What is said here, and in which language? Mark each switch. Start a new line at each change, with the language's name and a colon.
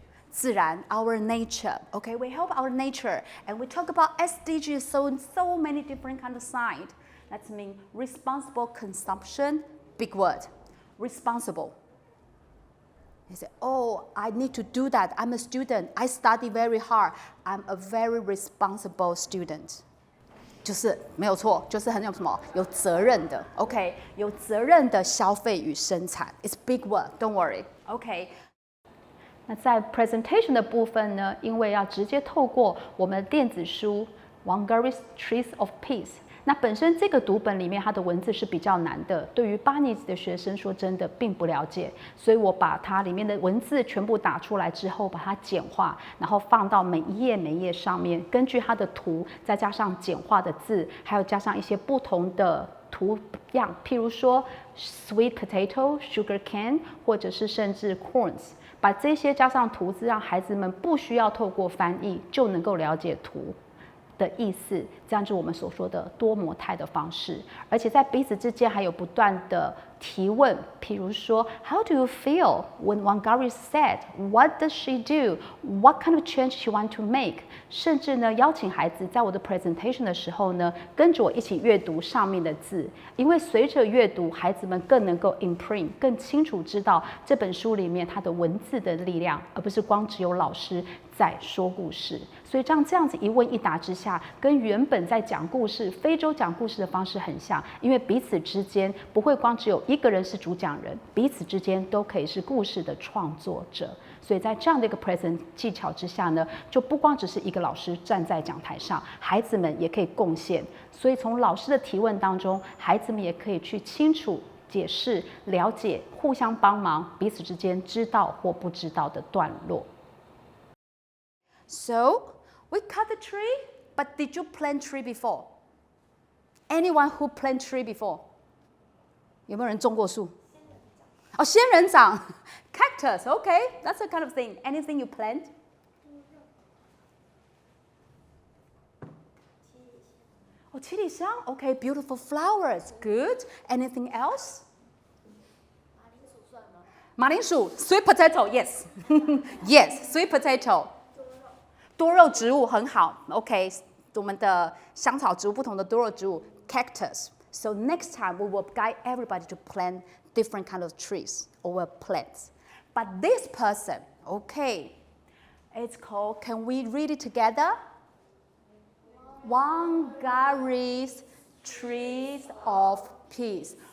English: 自然, our nature, okay? We help our nature, and we talk about SDGs, so many different kind of side. That means responsible consumption, big word, responsible. You say, oh, I need to do that. I'm a student. I study very hard. I'm a very responsible student.
Chinese: 就是没有错，就是很有什么有责任的 ，OK， 有责任的消费与生产 ，
English: It's big word, don't worry, OK。
Chinese: 那在 presentation 的部分呢，因为要直接透过我们的电子书 Wangari Tree of Peace， 那本身这个读本里面它的文字是比较难的，对于8年级的学生说真的并不了解，所以我把它里面的文字全部打出来之后，把它简化，然后放到每一页上面，根据它的图，再加上简化的字，还有加上一些不同的图样，譬如说 sweet potato、sugar cane， 或者是甚至 corns。把这些加上图字，让孩子们不需要透过翻译就能够了解图的意思，这样就是我们所说的多模态的方式。而且在彼此之间还有不断的提问，譬如说
English: How do you feel when Wangari said? What does she do? What kind of change she want to make?
Chinese: 甚至呢，邀请孩子在我的 presentation 的时候呢，跟着我一起阅读上面的字，因为随着阅读，孩子们更能够 imprint， 更清楚知道这本书里面它的文字的力量，而不是光只有老师在说故事。所以这样子一问一答之下，跟原本在讲故事、非洲讲故事的方式很像，因为彼此之间不会光只有一个人是主讲人，彼此之间都可以是故事的创作者。所以在这样的一个 present 技巧之下呢，就不光只是一个老师站在讲台上，孩子们也可以贡献。所以从老师的提问当中，孩子们也可以去清楚解释、了解、互相帮忙，彼此之间知道或不知道的段落。
English: So we cut the tree, but did you plant tree before? Anyone who plant tree before?
Chinese: 有没有人种过树？哦，仙人掌 ，cactus.
English: Okay, that's a kind of thing. Anything you plant? 哦，七里香 Okay, beautiful flowers. Good. Anything else? 马铃薯 sweet potato. Yes, yes, sweet potato.
Chinese: 多肉植物很好 ，OK， 我们的香草植物不同的多肉植物 cactus.
English: So next time we will guide everybody to plant different kind of trees or plants. But this person, okay, it's called. Can we read it together? Wangari's Trees of Peace.